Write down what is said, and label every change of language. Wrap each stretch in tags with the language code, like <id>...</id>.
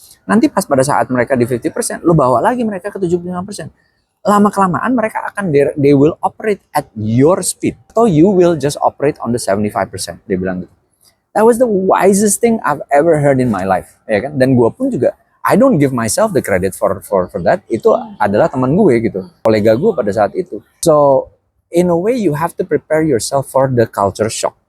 <id>Nanti pas pada saat mereka di 50%, lo bawa lagi mereka ke 75%. Lama-kelamaan mereka akan,</id> <en>they will operate at your speed. So you will just operate on the 75%,</en> <id>dia bilang gitu.</id> <en>That was the wisest thing I've ever heard in my life,</en> <id>ya kan? Dan gue pun juga,</id> <en>I don't give myself the credit for that.</en> <id>Itu adalah teman gue gitu, kolega gue pada saat itu.</id> <en>So in a way you have to prepare yourself for the culture shock.</en>